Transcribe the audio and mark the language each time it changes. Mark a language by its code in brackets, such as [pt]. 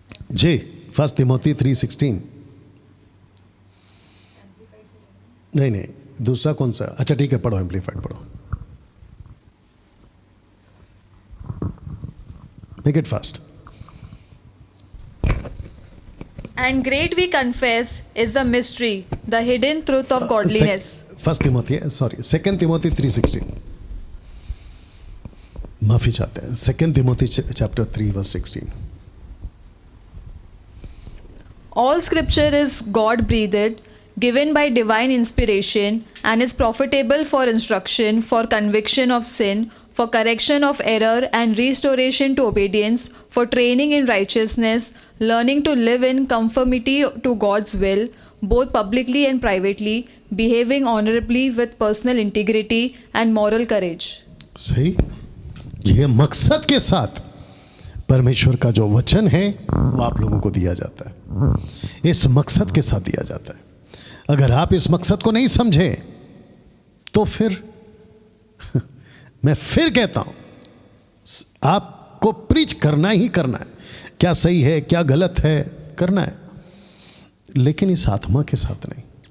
[hi] जी 1 तिमोथी 3:16। नहीं, दूसरा कौन सा? अच्छा ठीक है, पढ़ो, एम्पलीफाइड पढ़ो, [en] Make it fast. And great we confess is the mystery, the hidden truth of godliness. [hi] 2 Timothy 3:16, माफी चाहते हैं, 2 Timothy chapter 3 verse 16। [en] All scripture is God breathed, given by divine inspiration, and is profitable for instruction, for conviction of sin, for correction of error, and restoration to obedience, for training in righteousness, learning to live in conformity to God's will, both publicly and privately, behaving honorably with personal integrity and moral courage. [hi] सही, ये मकसद के साथ परमेश्वर का जो वचन है वो आप लोगों को दिया जाता है, इस मकसद के साथ दिया जाता है। अगर आप इस मकसद को नहीं समझे तो फिर मैं फिर कहता हूं, आपको प्रीच करना ही करना है, क्या सही है क्या गलत है करना है, लेकिन इस आत्मा के साथ नहीं।